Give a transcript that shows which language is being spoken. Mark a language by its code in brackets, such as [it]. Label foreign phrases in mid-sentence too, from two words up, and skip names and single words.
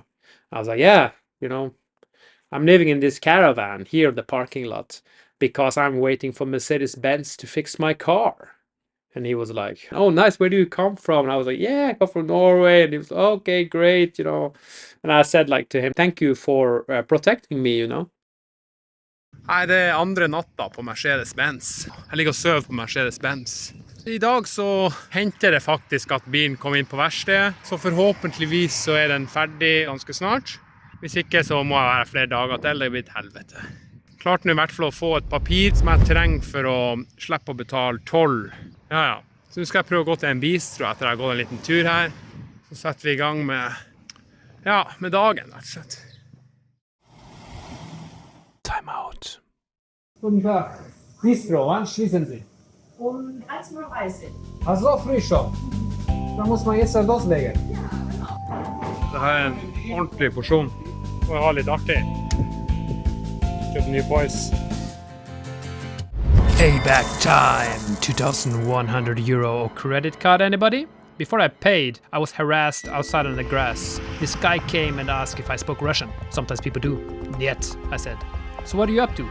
[en] I was like, "Yeah, you know, I'm living in this caravan here in the parking lot because I'm waiting for Mercedes-Benz to fix my car." And he was like, "Oh, nice. Where do you come from?" And I was like, "Yeah, I come from Norway." And he was, "Okay, great, you know." And I said like to him, "Thank you for protecting me, you know." [no] Nei, det er andre natta på Mercedes-Benz. Jeg ligger og søver på Mercedes-Benz. I dag så henter det faktisk at bilen kom inn på verkstedet, så forhåpentligvis så er den ferdig ganske snart. Hvis ikke så må jeg være flere dager til, det blir et helvete. Klart nå i hvert fall å få et papir som jeg trenger for å slippe å betale toll. Ja. Så nå skal jeg prøve å gå til en bistro etter jeg har gått en liten tur her. Så setter vi i gang med dagen, rett og slett. [en] Time out. [de] Guten Tag. Bistro, wann schließen Sie? Um 13:30 Uhr. Also früh schon. Da muss man jetzt loslegen. [no] Det her er en ordentlig porsjon. Og jeg har litt artig. Kjøpt nye boys. [en] Payback time. 2,100 euro credit card, anybody? Before I paid, I was harassed outside on the grass. This guy came and asked if I spoke Russian. Sometimes people do. Yet, I said. "So what are you up to?"